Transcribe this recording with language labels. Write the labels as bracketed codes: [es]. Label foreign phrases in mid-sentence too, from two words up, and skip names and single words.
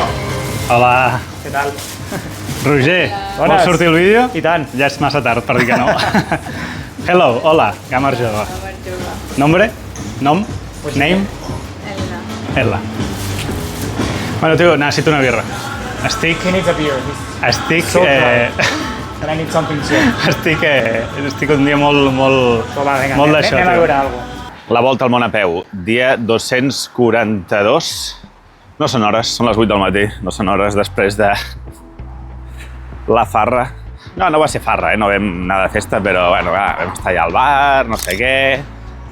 [ca] Hola. Què tal? Roger, Bones. vols sortir el vídeo? I tant. Ja és massa tard per dir que no. Hello, hola, Gamar Jove. Nombre? Nom? Name? Ella. Bueno, tio, necessito una birra. [en] He needs a beer. [ca] Estic... [en] So and I need something soon. [ca] Estic un dia molt d'això. Anem a veure alguna cosa. La volta al món a peu, dia 242. No són hores, són les 8 del matí. No són hores després de la farra. No va ser farra, no vam anar de festa, però bueno, vam estar allà al bar, no sé què.